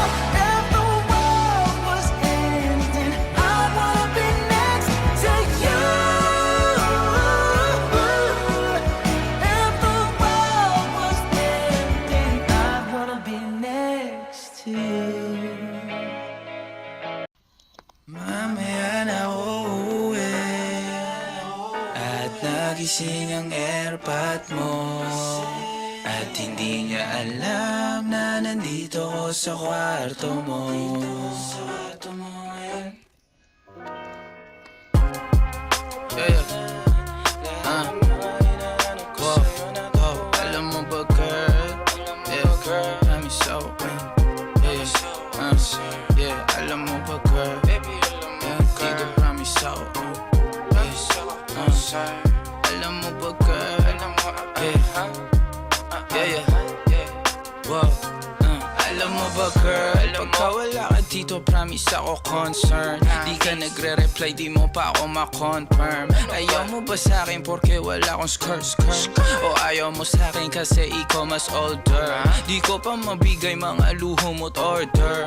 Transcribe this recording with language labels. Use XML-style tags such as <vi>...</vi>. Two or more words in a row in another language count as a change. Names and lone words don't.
<en>If the world was ending, I'd wanna be next to you. If the world was ending, I'd wanna be next to you.</en> <tl>Mamaya na uuwi at nagising ang airpot mo, at hindi niya alam na nandito ko sa kwarto mo. Whoa, whoa, alam mo ba girl? Yeah, alam mo so, yeah, alam mo ba girl? Yeah, dito promise so, alam mo ba girl? Yeah, whoa, alam mo ba girl? Pagka wala ka dito, promise ako concern. Di ka nagre-reply, di mo pa ako ma-confirm. Ayaw mo ba sa'kin porque wala akong skirt? O ayaw mo sa'kin kasi ikaw mas older? Di ko pa mabigay mga luho mo't order.</tl>